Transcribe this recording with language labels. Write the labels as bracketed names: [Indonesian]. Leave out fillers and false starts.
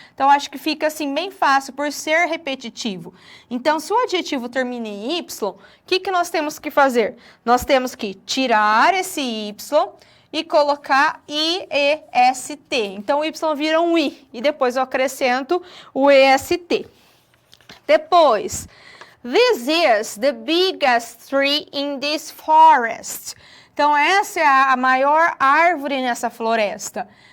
[Portuguese] Então, acho que fica assim bem fácil por ser repetitivo. Então, se o adjetivo termina em Y, o que nós temos que fazer? Nós temos que tirar esse Y e colocar IEST. Então, o Y vira um I e depois eu acrescento o EST. Depois, [English] this is the biggest tree in this forest. [Portuguese] Então, essa é a maior árvore nessa floresta.